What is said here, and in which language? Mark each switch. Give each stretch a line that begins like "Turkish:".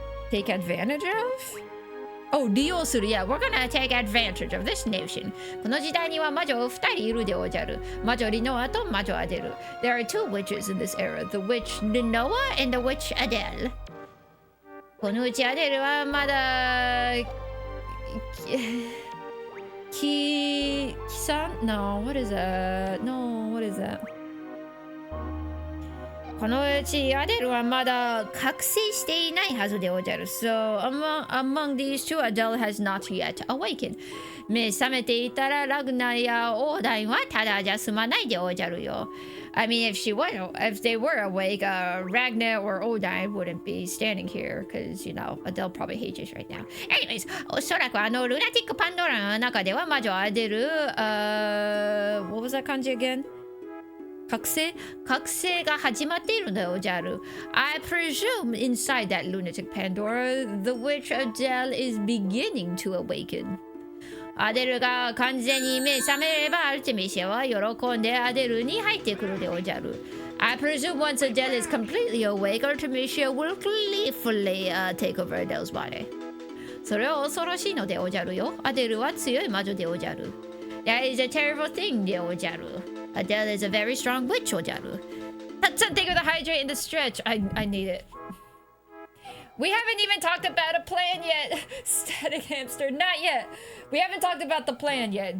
English: Take advantage of?Oh, 利用する。 Yeah, we're gonna take advantage of this notion.
Japanese: この時代には魔女2人いるでおじゃる。魔女リノアと魔女アデル。
English: There are two witches in this era, the witch Linoa and the witch Adele.
Japanese: このうちアデルはまだキさん
English: No, what is that? No, what is that?
Japanese: このうちアデルはまだ覚醒していないはずでおじゃる。
English: So, among these two, Adele has not yet awakened.
Japanese: 目覚めていたらラグナやオーダインはただじゃ済まないでおじゃるよ。
English: I mean, if they were awake, Ragnar or Odine wouldn't be standing here because, you know, Adele probably hates us right now. Anyways,
Japanese: おそらくルナティック・パンドラの中では魔女アデル、
English: what was that 漢字 again?
Japanese: 覚醒が始まっているのでおじゃる。
English: I presume inside that lunatic Pandora, the witch Adele is beginning to awaken.
Japanese: アデルが完全に目覚めればアルテミシアは喜んでアデルに入ってくるでおじゃる。
English: I presume once Adele is completely awake, Artemisia will gleefully take over Adele's body.
Japanese: それは恐ろしいのでおじゃるよ。アデルは強い魔女でおじゃる。
English: That is a terrible thing
Japanese: でおじゃる。
English: Adele is a very strong witch, Ojaru. That's something with a hydrate in the stretch. I need it. We haven't even talked about a plan yet. Static hamster, not yet. We haven't talked about the plan yet.